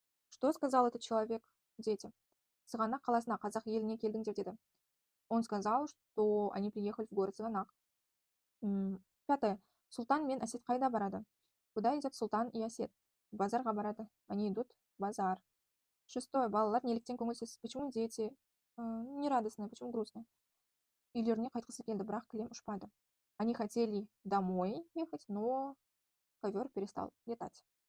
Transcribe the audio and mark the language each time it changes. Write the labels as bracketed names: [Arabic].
[Russian] Что сказал этот человек детям? [Kazakh] Сығанақ қаласына, қазақ еліне келдіңдер деді. [Russian] Он сказал, что они приехали в город Сығанақ. Пятое. [Kazakh] Султан мен Асет қайда барады? [Russian] Куда идет Султан и Асет? [Kazakh] Базарға барады. [Russian] Они идут в базар. Шестое. [Kazakh] Балалар неліктен көңілсіз? [Russian] Почему дети нерадостные? Почему грустные? [Kazakh] Үйлеріне қайтқысы келді, бірақ кілем ұшпады. [Russian] Они хотели домой ехать, но ковер перестал летать.